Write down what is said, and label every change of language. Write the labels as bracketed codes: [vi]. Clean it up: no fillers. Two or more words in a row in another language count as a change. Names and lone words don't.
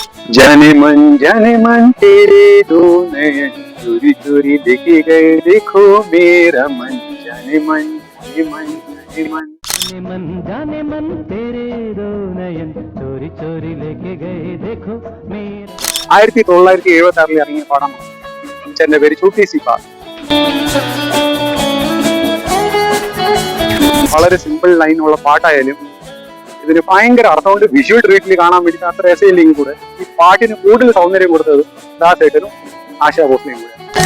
[hi] जाने मन तेरे दो नयन चोरी चोरी देखे गए देखो मेरा मन जाने मन जाने मन जाने मन जाने मन तेरे दो नयन चोरी चोरी लेके गए देखो मेरा [ml] 1976 ഇറങ്ങിയ പടമാണ്. പിക്ചറിന്റെ പേര് ഛോട്ടി സി ബാത്. വളരെ സിമ്പിൾ ലൈനുള്ള പാട്ടായാലും ഇതിന് ഭയങ്കര അർത്ഥമുണ്ട്. വിഷ്വൽ ട്രീറ്റിൽ കാണാൻ വേണ്ടി അത്ര രസമില്ലെങ്കിൽ കൂടെ ഈ പാട്ടിന് കൂടുതൽ സൗന്ദര്യം കൊടുത്തത് ദാസേട്ടനും ആശാ ഭോസ്ലെയും കൂടെ.